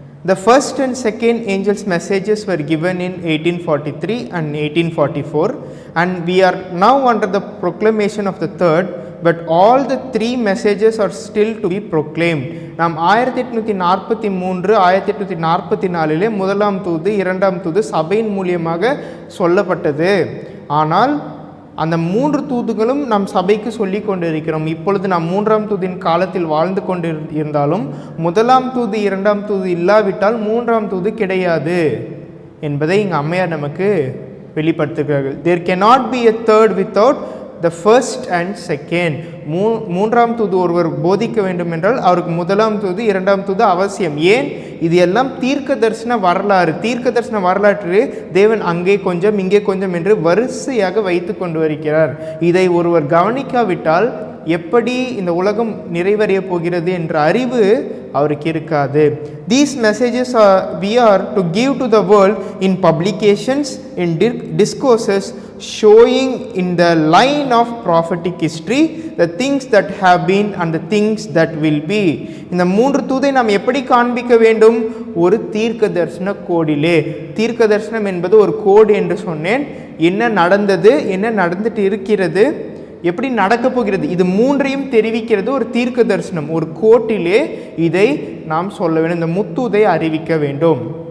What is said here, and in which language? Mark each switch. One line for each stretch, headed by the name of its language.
English: The first and second angels' messages were given in 1843 and 1844, and we are now under the proclamation of the third, but all the three messages are still to be proclaimed.
Tamil: நாம் 1843 1844 முதலாம் தூது இரண்டாம் தூது சபையின் மூலியமாக சொல்லப்பட்டது. ஆனால் அந்த 3 தூதுகளும் நாம் சபைக்கு சொல்லி கொண்டிருக்கிறோம். இப்பொழுது நாம் 3ஆம் தூதின் காலத்தில் வாழ்ந்து கொண்டு இருந்தாலும் முதலாம் தூது இரண்டாம் தூது இல்லாவிட்டால் 3ஆம் தூது கிடையாது என்பதை இங்கு அம்மையார் நமக்கு வெளிப்படுத்துகிறார்கள்.
English: There cannot be a third without the first and second.
Tamil: 3ஆம் தூது ஒருவர் போதிக்க வேண்டும் என்றால் அவருக்கு முதலாம் தூது இரண்டாம் தூது அவசியம். ஏன்? இது எல்லாம் தீர்க்க தரிசன வரலாறு. தீர்க்க தரிசன வரலாற்று தேவன் அங்கே கொஞ்சம் இங்கே கொஞ்சம் என்று வரிசையாக வைத்து கொண்டு வருகிறார். இதை ஒருவர் கவனிக்காவிட்டால் எப்படி இந்த உலகம் நிறைவடைய போகிறது என்ற அறிவு அவருக்கு இருக்காது.
English: These messages we are to give to the world in publications, in discourses, showing in the line of prophetic history the things that have been and the things that will be.
Tamil: இந்த 3 தூதை நாம் எப்படி காண்பிக்க வேண்டும்? ஒரு தீர்க்க தரிசன கோடிலே. தீர்க்க தரிசனம் என்பது ஒரு கோடு என்று சொன்னேன். என்ன நடந்தது, என்ன நடந்துட்டு இருக்கிறது, எப்படி நடக்கப் போகிறது, இது 3ஐயும் தெரிவிக்கிறது ஒரு தீர்க்க தரிசனம். ஒரு கோட்டிலே இதை நாம் சொல்ல வேண்டும். இந்த முத்தூதை அறிவிக்க வேண்டும்.